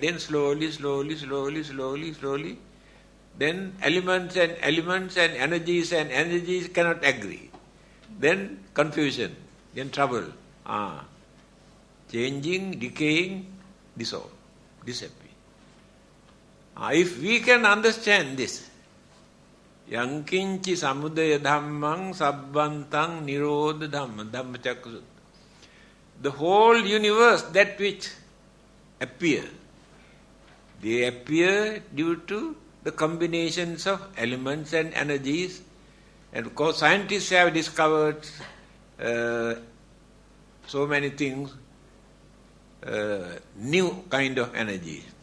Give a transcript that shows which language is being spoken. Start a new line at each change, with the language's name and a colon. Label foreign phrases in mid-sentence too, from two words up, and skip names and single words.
English: Then slowly, then elements and energies cannot agree. Then confusion, then trouble. Changing, decaying, dissolve, disappear. If we can understand this,
Pali: yankinchi samudaya dhammang sabbantang nirodha dhamma, Dhammika Sutta.
English: The whole universe, that which appear, they appear due to the combinations of elements and energies. And of course scientists have discovered so many things, new kind of energy.